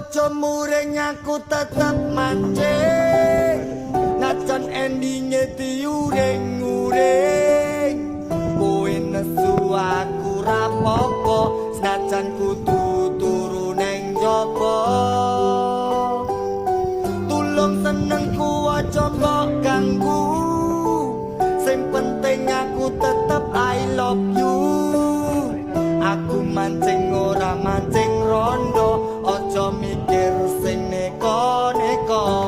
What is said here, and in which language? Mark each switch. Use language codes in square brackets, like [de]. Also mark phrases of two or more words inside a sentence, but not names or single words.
[jv] aja muring aku tetep mancing najan endinge diuring-uring kowe nesu aku rapopo senajan kudu turu neng njaba tulung senengku aja mbok ganggu sing penting aku tetep [en] I love you [jv] aku mancing ora mancing rondo aja mikir sing neko-neko